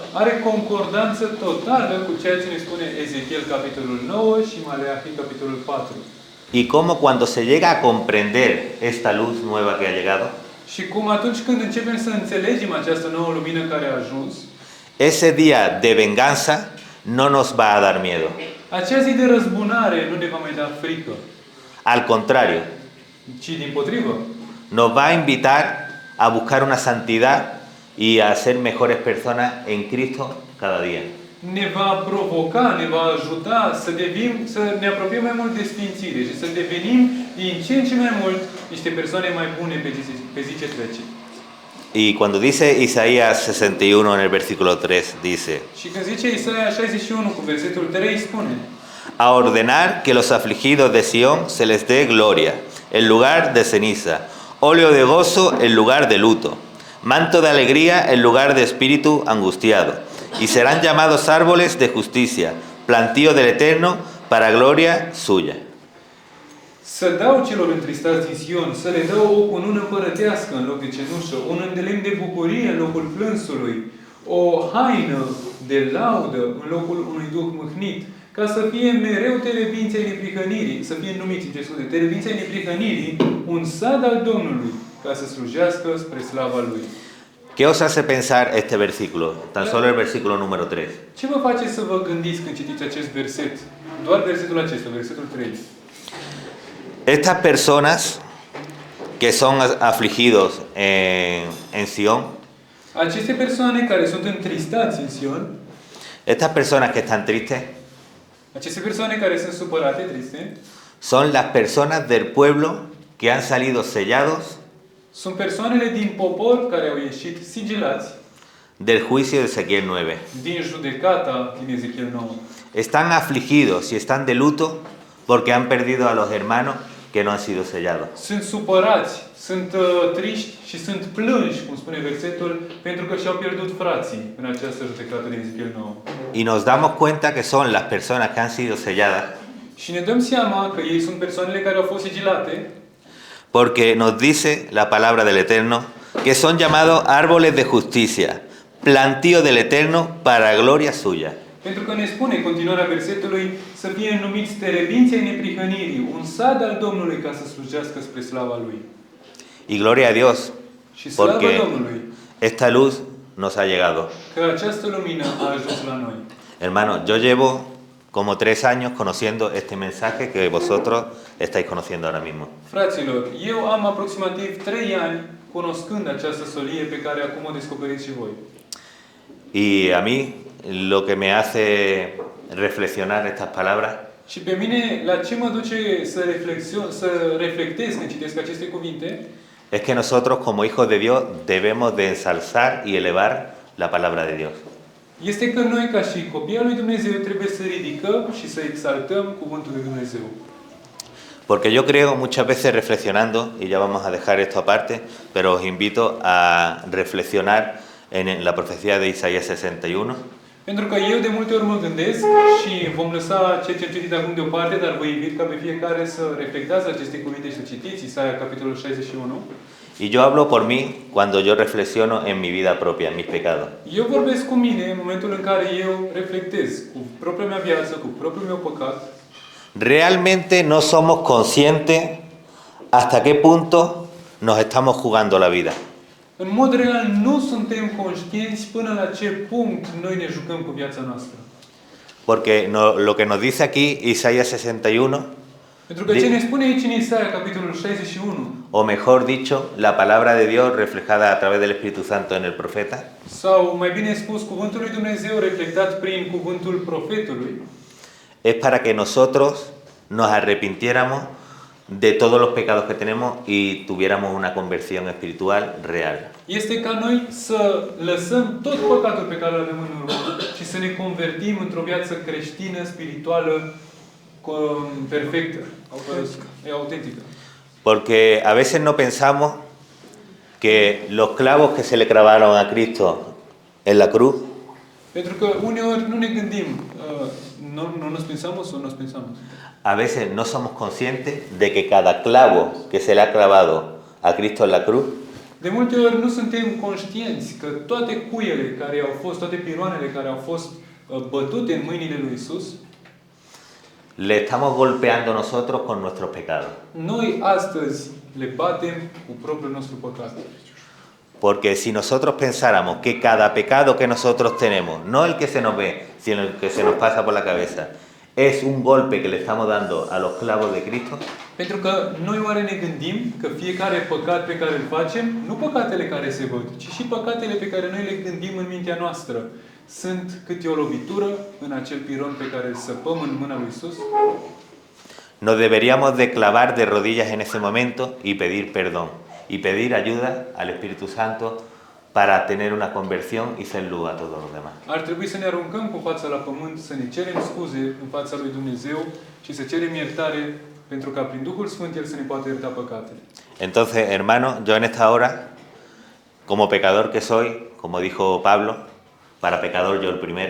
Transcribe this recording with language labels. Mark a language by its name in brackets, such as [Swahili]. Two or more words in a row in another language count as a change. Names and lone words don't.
[Romanian] are concordanță totală cu ceea ce ne spune Ezechiel capitolul 9 și Maleahi capitolul 4. [Spanish] Y cómo cuando se llega a comprender esta luz nueva que ha llegado, [Romanian] Și cum atunci când începem să înțelegem această nouă lumină care a ajuns, [Spanish] ese día de venganza no nos va a dar miedo. [Romanian] acea zi de răzbunare nu ne va mai da frică, [Spanish] Al contrario, [Romanian] ci dimpotrivă. [Spanish] nos va a invitar a buscar una santidad y a ser mejores personas en Cristo cada día. [Romanian] Ne va provoca, ne va ajuta să ne apropiem mai mult de sfințire și să devenim din ce în ce mai mult niște persoane mai bune pe zi ce trece. [Spanish] Y cuando dice Isaías 61 en el versículo 3, dice: [Romanian] Și când zice Isaia 61 cu versetul 3 spune: [Spanish] a ordenar que los afligidos de Sión se les dé gloria, en lugar de ceniza, óleo de gozo en lugar de luto, manto de alegría en lugar de espíritu angustiado, y serán llamados árboles de justicia, plantío del Eterno para gloria suya. [Romanian] Să dau celor întristați din Sion, să le dau o cunună împărătească în loc de cenușă, un îndelemn de bucurie în locul plânsului, o haină de laudă în locul unui duh mâhnit, ca să fie mereu terebinței neprihănirii, să fie numiți, terebinței neprihănirii, un sad al Domnului, ca să slujească spre slava Lui. [Spanish] ¿Qué os hace pensar este versículo? Tan solo el versículo número 3. [Romanian] Ce vă face să vă gândiți când citiți acest verset? Doar versetul acesta, versetul 3. [Spanish] Estas personas que son afligidos en Sion, [Romanian] Aceste persoane care sunt întristați în Sion, [Spanish] estas personas que están tristes, [Romanian] aceste persoane care sunt supărate, [Spanish] triste, son las personas del pueblo que han salido sellados [Romanian] sunt persoanele din popor care au ieșit sigilați [Spanish] del juicio de Ezequiel 9. [Romanian] din judecata din Ezechiel 9. [Spanish] Están afligidos y están de luto porque han perdido a los hermanos que no han sido sellados. [Romanian] Sunt supărați, sunt triști și sunt plânși, cum spune versetul, pentru că și-au pierdut frații în această judecată din Ezechiel 9. [Spanish] Y nos damos cuenta que son las personas que han sido selladas [Romanian] Și ne dăm seama că ei sunt persoanele care au fost sigilate, [Spanish] porque nos dice la palabra del Eterno que son llamados árboles de justicia, plantío del Eterno para gloria suya. [Romanian] pentru că ne spune continuarea versetului să fie numiți terebinței neprihănirii, un sad al Domnului ca să slujească spre slava Lui. [Spanish] Y gloria a Dios, [Romanian] Și slava [Spanish] porque [Romanian] Domnului [Spanish] esta luz nos ha llegado. [Romanian] că această lumină a ajuns la noi. [Spanish] Hermano, yo llevo como 3 años conociendo este mensaje que vosotros estáis conociendo ahora mismo. [Romanian] Fraților, eu am aproximativ 3 ani cunoscând această solie pe care acum o descoperiți și voi. [Spanish] Y a mí lo que me hace reflexionar estas palabras [Romanian] Și pe mine, la ce mă duce să reflectez când citesc aceste cuvinte, [Spanish] es que nosotros como hijos de Dios debemos de ensalzar y elevar la palabra de Dios. [Romanian] este că noi, ca și copii al lui Dumnezeu, trebuie să ridicăm și să exaltăm cuvântul lui Dumnezeu. [Spanish] Porque yo creo muchas veces reflexionando, y ya vamos a dejar esto aparte, pero os invito a reflexionar en la profecía de Isaías 61, [Romanian] Pentru că eu de multe ori mă gândesc și vom lăsa ceea ce am citit acum deoparte, dar vă invit ca pe fiecare să reflectați aceste cuvinte și să citiți Isaia, capitolul 61. [Spanish] y yo hablo por mí cuando yo reflexiono en mi vida propia, en mis pecados. [Romanian] Eu vorbesc cu mine în momentul în care eu reflectez cu propria mea viață, cu propriul meu păcat. [Spanish] Realmente no somos conscientes hasta qué punto nos estamos jugando la vida. [Romanian] În mod real nu suntem conștienți până la ce punct noi ne jucăm cu viața noastră. [Spanish] Porque lo que nos dice aquí Isaías 61, [Romanian] Pentru că ce ne spune aici în Isaia, capitolul 61, [Spanish] o mejor dicho, la palabra de Dios reflejada a través del Espíritu Santo en el profeta, [Romanian] sau mai bine spus, cuvântul lui Dumnezeu reflectat prin cuvântul profetului, [Spanish] es para que nosotros nos arrepintiéramos de todos los pecados que tenemos y tuviéramos una conversión espiritual real. [Romanian] Este ca noi să lăsăm tot păcatul pe care îl avem în urmă și să ne convertim într-o viață creștină, spirituală, perfectă, autentică. [Spanish] Porque a veces no pensamos que los clavos que se le clavaron a Cristo en la cruz [Romanian] Pentru că uneori nu ne gândim, [Spanish] no nos pensamos o nos pensamos. a veces no somos conscientes de que cada clavo que se le ha clavado a Cristo en la cruz [Romanian] De multe ori nu suntem conștienți că toate cuiele care au fost, toate piroanele care au fost bătute în mâinile lui Isus, [Spanish] le estamos golpeando nosotros con nuestros pecados. [Romanian] noi astăzi le batem cu propriul nostru păcat. [Spanish] Porque si nosotros pensáramos que cada pecado que nosotros tenemos, no el que se nos ve, sino el que se nos pasa por la cabeza, es un golpe que le estamos dando a los clavos de Cristo, [Romanian] Pentru că noi oare ne gândim că fiecare păcat pe care îl facem, nu păcatele care se văd, ci și păcatele pe care noi le gândim în mintea noastră, sunt câte o lovitură în acel piron pe care îl săpăm în mâna lui Isus? [Spanish] nos deberíamos de clavar de rodillas en ese momento y pedir perdón y pedir ayuda al Espíritu Santo para tener una conversión y ser luz a todos los demás. [Romanian] Ar trebui să ne aruncăm cu fața la pământ, să ne cerem scuze în fața lui Dumnezeu și să cerem iertare pentru ca prin Duhul Sfânt El să ne poată ierta păcatele. [Spanish] Entonces, hermanos, yo en esta hora, como pecador que soy, como dijo Pablo, para pecador yo el primero,